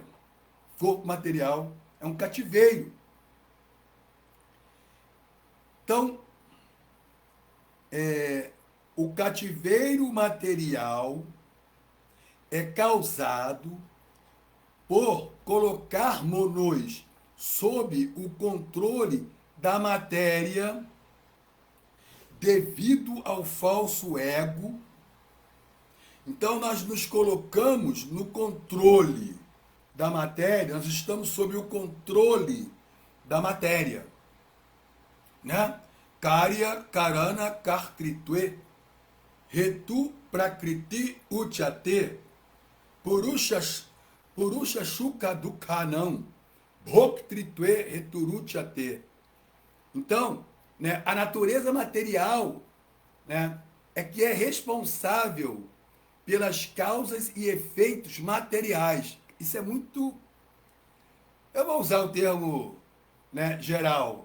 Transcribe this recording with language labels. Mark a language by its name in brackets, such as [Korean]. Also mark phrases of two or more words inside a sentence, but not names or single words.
[Portuguese] O corpo material é um cativeiro. Então, o cativeiro material é causado por colocarmos-nos sob o controle da matéria devido ao falso ego. Então, nós nos colocamos no controle da matéria, nós estamos sob o controle da matéria, né? [Sanskrit] Karya Karana Kartritve Retu Prakriti Uchate Purusha Shuka Dukhanam Bhoktritve Returuchate. [Portuguese] Então, né, a natureza material, né, é que é responsável pelas causas e efeitos materiais. Isso é muito... Eu vou usar o termo, né, geral.